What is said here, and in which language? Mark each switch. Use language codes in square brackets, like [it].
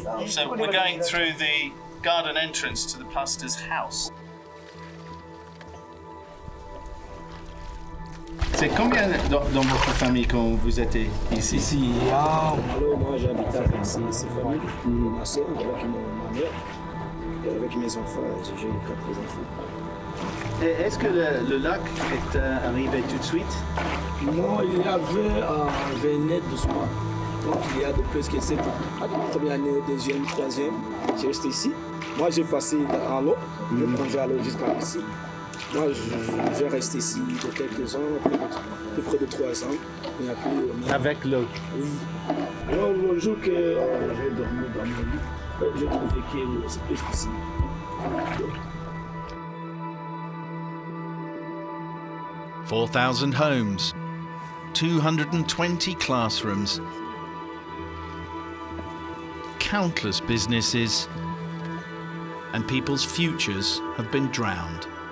[en] So we're going through the garden entrance to the pastor's house. [fr] C'est combien dans votre famille quand vous êtes ici? Ici, moi j'habite avec ces familles, ma soeur, avec ma mère, et avec mes enfants, j'ai 4 enfants. Est-ce que le lac est arrivé tout de suite? Non, il y avait venait doucement. Donc il y a de presque 7 ans. Première année, deuxième, troisième, j'ai resté ici. Moi j'ai passé en l'eau, quand j'ai allé jusqu'à ici. Moi j'ai resté ici de quelques ans, de près de 3 ans. Et après, Avec l'eau? Oui. Alors le jour que j'ai dormi dans mon lit, j'ai trouvé que c'est plus ici. [en] 4,000 homes, 220 classrooms, countless businesses, and people's futures have been drowned.